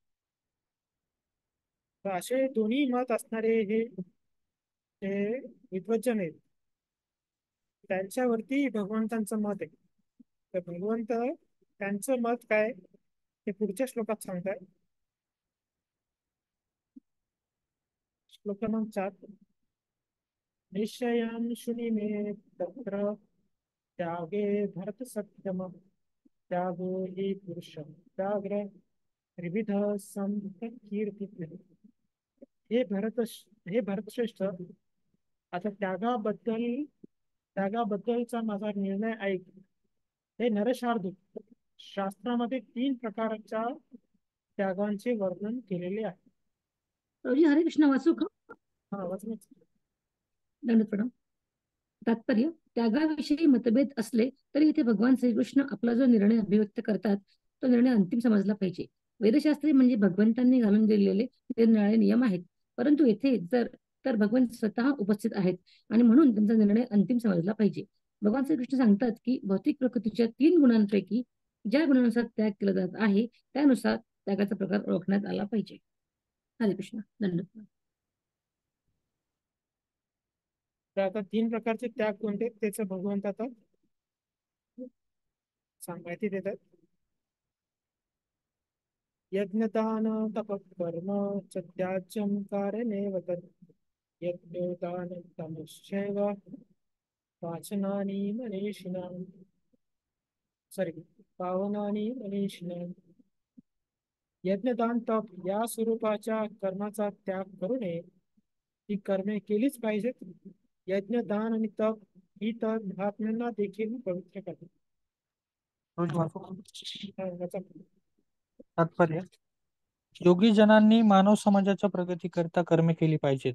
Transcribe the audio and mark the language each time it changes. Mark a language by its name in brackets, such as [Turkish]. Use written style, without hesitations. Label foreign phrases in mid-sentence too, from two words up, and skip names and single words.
[Marathi] तर असे दोन्ही मत असणारे हे विद्वज्जन आहेत. त्यांच्यावरती भगवंतांचं मत आहे. तर भगवंत त्यांचं मत काय हे पुढच्या श्लोकात सांगताय. श्लोक क्रमांक 4. [Sanskrit] निश्चयं शृणु मे तत्र त्यागे भरत सत्यम त्यागो हि पुरुषं त्याग्र त्रिविध संकीर्ती. [Marathi] हे भरतश्रेष्ठ, आता त्यागाबद्दलचा माझा निर्णय ऐक. हे नरशार्दूल शास्त्रामध्ये 3 प्रकारच्या त्यागांचे वर्णन केलेले आहे. प्रभूजी हरे कृष्ण वाचू का? हा वाचन. दंडवत प्रणाम. तात्पर्य, त्यागाविषयी मतभेद असले तरी इथे भगवान श्रीकृष्ण आपला जो निर्णय अभिव्यक्त करतात तो निर्णय अंतिम समजला पाहिजे. वेदशास्त्री म्हणजे भगवंतांनी घालून दिलेले निरनिराळे नियम आहेत, परंतु येथे तर भगवान स्वतः उपस्थित आहेत आणि म्हणून त्यांचा निर्णय अंतिम समजला पाहिजे. भगवान श्रीकृष्ण सांगतात की भौतिक प्रकृतीच्या 3 गुणांपैकी ज्या गुणानुसार त्याग केला जात आहे त्यानुसार त्यागाचा प्रकार ओळखण्यात आला पाहिजे. हरे कृष्ण. दंडवत. तर आता 3 प्रकारचे त्याग कोणते त्याचं भगवंत आता माहिती देतात. [Sanskrit] यज्ञदान तपकर्म च त्याज्यं कारणेव तत् यज्ञोदानं तमश्चैव वाचनानि मनीषिणां पावनानि मनीषिणां. [Marathi] यज्ञदान तप या स्वरूपाच्या कर्माचा त्याग करू नये. ही कर्मे केलीच पाहिजेत. यज्ञ दान आणि तप ही तर महात्म्यांना देखील पवित्र करतात. तात्पर्य, योगी जनांनी मानव समाजाच्या प्रगतीकरता कर्मे केली पाहिजेत.